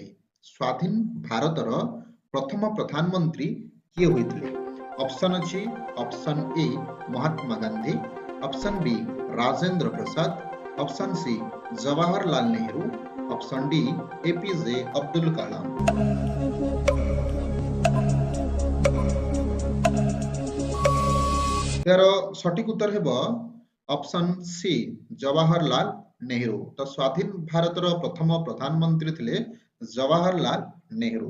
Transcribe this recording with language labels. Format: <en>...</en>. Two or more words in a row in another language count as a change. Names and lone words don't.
<or>ସ୍ୱାଧୀନ ଭାରତର ପ୍ରଥମ ପ୍ରଧାନମନ୍ତ୍ରୀ କିଏ ହୋଇଥିଲେ? ଅପସନ୍ ଅଛି</or> <en>option A</en> <or>ମହାତ୍ମା ଗାନ୍ଧୀ,</or> <en>option B</en> <or>ରାଜେନ୍ଦ୍ର ପ୍ରସାଦ,</or> <en>option C</en> <or>ଜବାହରଲାଲ ନେହେରୁ,</or> <en>option D</en> <or>ଏପିଜେ ଅବଦୁଲ କାଲାମ। ଯାର ସଠିକ ଉତ୍ତର ହେବ</or> <en>option C</en> <or>जवाहरलाल नेहरू। ତ ସ୍ୱାଧୀନ ଭାରତର ପ୍ରଥମ ପ୍ରଧାନମନ୍ତ୍ରୀ ଥିଲେ जवाहरलाल नेहरू।</or>